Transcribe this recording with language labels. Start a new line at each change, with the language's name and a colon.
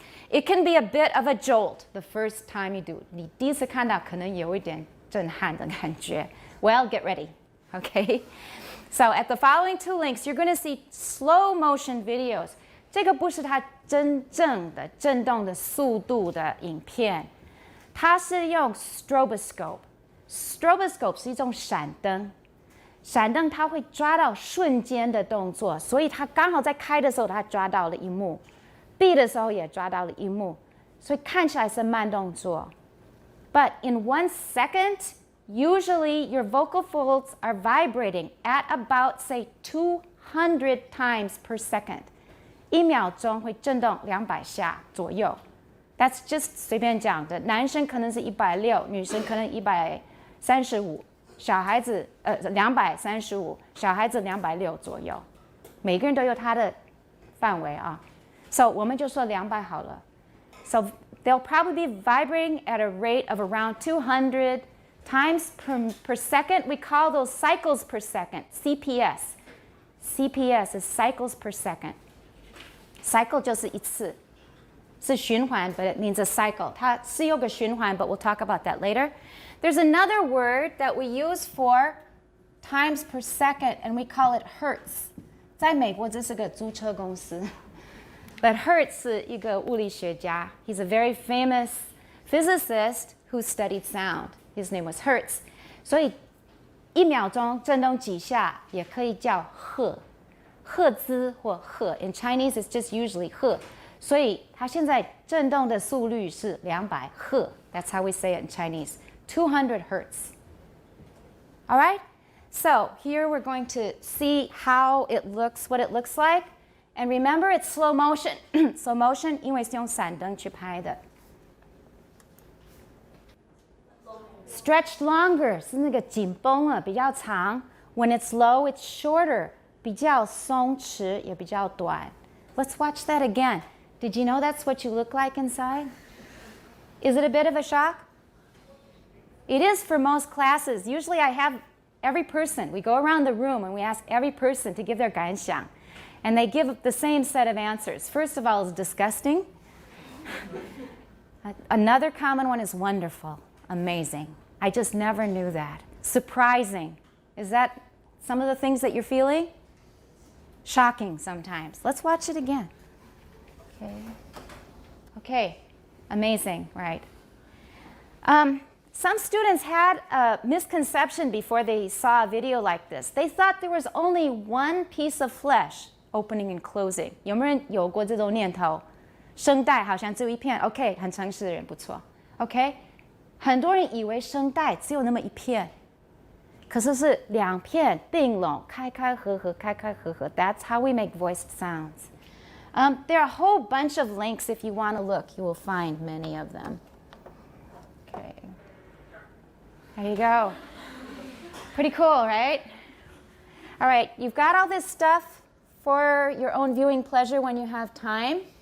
English: It can be a bit of a jolt the first time you do.
Chinese: 你第一次看到可能有一点震撼的感觉.
English: Well, get ready. Okay? So at the following 2 links, you're going to see slow motion videos.
Chinese: 这个不是它真正的震动的速度的影片，它是用 stroboscope. Stroboscope 是一种闪灯。闪灯它会抓到瞬间的动作，所以它刚好在开的时候它抓到了一幕，闭的时候也抓到了一幕，所以看起来是慢动作。
English: But in 1 second, usually your vocal folds are vibrating at about, say, 200 times per second.
Chinese: 1秒钟会震动200下左右。
English: That's just
Chinese: 随便讲的，男生可能是160，女生可能135。小孩子235，小孩子260左右，每个人都有他的范围啊。 So 我们就说200好了。
English: So they'll probably be vibrating at a rate of around 200 times per second. We call those cycles per second, CPS. CPS is cycles per second. Cycle
Chinese: 就是一次，是循环
English: but it means a cycle.
Chinese: 它是有个循环
English: but we'll talk about that later. There's another word that we use for times per second, and we call it hertz.
Chinese: 在美国这是个租车公司
English: But Hertz
Chinese: 是一个物理学家
English: He's a very famous physicist who studied sound. His name was Hertz.
Chinese: 所以1秒钟震动几下也可以叫赫，赫兹或赫。
English: In Chinese, it's just usually 赫。
Chinese: 所以它现在震动的速率是200赫。
English: That's how we say it in Chinese. 200 hertz. All right? So here we're going to see how it looks, what it looks like. And remember, it's slow motion. Slow motion,
Chinese: 因为是用闪灯去拍的。
English: Stretched longer
Chinese: 是那个紧绷了，比较长。
English: When it's low, it's shorter.
Chinese: 比较松弛，也比较短。
English: Let's watch that again. Did you know that's what you look like inside? Is it a bit of a shock? It is for most classes. Usually I have every person. We go around the room and we ask every person to give their 感想. And they give the same set of answers. First of all, it's disgusting. Another common one is wonderful, amazing. I just never knew that. Surprising. Is that some of the things that you're feeling? Shocking sometimes. Let's watch it again. Okay. Amazing, right? Some students had a misconception before they saw a video like this. They thought there was only one piece of flesh opening and closing.
Chinese: 有没有人有过这种念头？声带好像只有一片。 OK， 很诚实的人不错。OK， 很多人以为声带只有那么一片，可是是2片并拢，开开合合，开开合合。
English: That's how we make voiced sounds. There are a whole bunch of links if you want to look. You will find many of them. Okay. There you go. Pretty cool, right? All right, you've got all this stuff for your own viewing pleasure when you have time.